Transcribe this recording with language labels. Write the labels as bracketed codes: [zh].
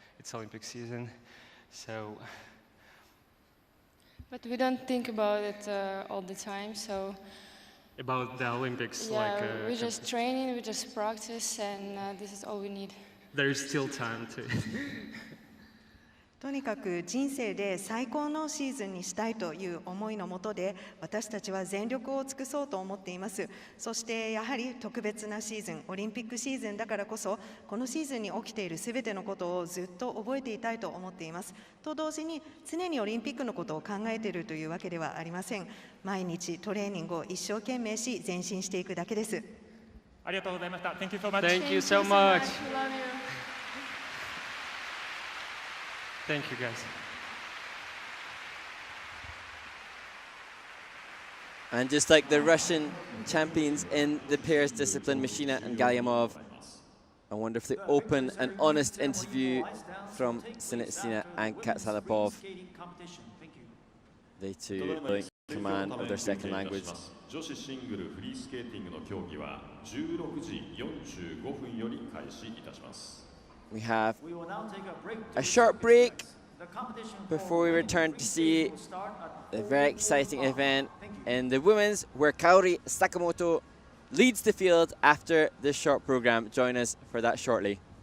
[en] It's Olympic season, so. But we don't think about it all the time, so. About the Olympics, yeah, like. We just training, we just practice, and this is all we need. There is still time to. [ja] とにかく人生で最高のシーズンにしたいという思いのもとで私たちは全力を尽くそうと思っています。そしてやはり特別なシーズン、オリンピックシーズンだからこそこのシーズンに起きているすべてのことをずっと覚えていたいと思っています。と同時に常にオリンピックのことを考えているというわけではありません。毎日トレーニングを一生懸命し前進していくだけです。ありがとうございました。 [en] Thank you so much. Thank you so much. Thank you, guys. And just like the Russian champions in the pairs discipline, Mashina and Galyamov, a wonderfully open and honest interview from Sinitsina and Katsalapov. They too take command of their second language. [ja] 女子シングルフリースケーティングの競技は16時45分より開始いたします。 [en] We have a short break before we return to see a very exciting event in the women's where Kaori Sakamoto leads the field after this short program. Join us for that shortly.